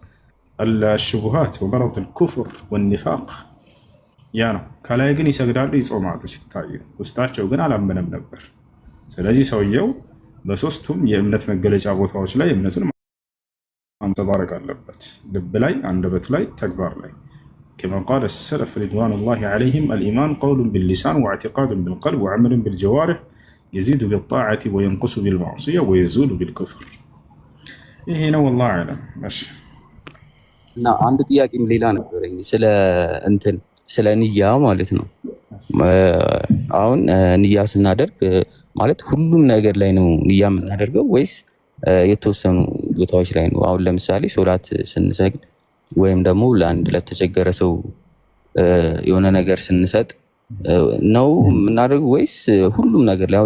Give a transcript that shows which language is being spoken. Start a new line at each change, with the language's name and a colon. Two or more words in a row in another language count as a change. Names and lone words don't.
Arabic: الشبهات ومرض الكفر والنفاق
Amharic: ያ ነው። ከላይ ግን ይሰግዳሉ፣ ይጾማሉ ሲታዩ፣ ውስጣቸው ግን አላመነም ነበር። ስለዚህ ሰውየው በሶስቱም የእምነት መገለጫ ቦታዎች ላይ እምነቱን ማንጸባረቅ አለበት። ልብ ላይ፣ አንደበት ላይ፣ ተግባር ላይ
Arabic: كما قال السلف رضوان الله عليهم الإيمان قول باللسان واعتقاد بالقلب وعمل بالجوارح يزيد بالطاعة وينقص بالمعصية ويزول بالكفر
Amharic: ይሄ ነው
Arabic: والله أعلم
Amharic: ماشي እና አንድ ጥያቄም ሌላ ነበረኝ ስለ ንያ ማለት ነው። አሁን ንያ ስናደርግ ማለት ሁሉም ነገር ላይ ነው ንያ የምናደርገው ወይስ የተወሰኑ ቦታዎች ላይ ነው? አሁን ለምሳሌ ሶላት ስንሰግድ ወይም ደግሞ ለአንድ ለተቸገረ ሰው የሆነ ነገር ስንሰጥ ነው የምናደርገው ወይስ ሁሉም ነገር ላይ?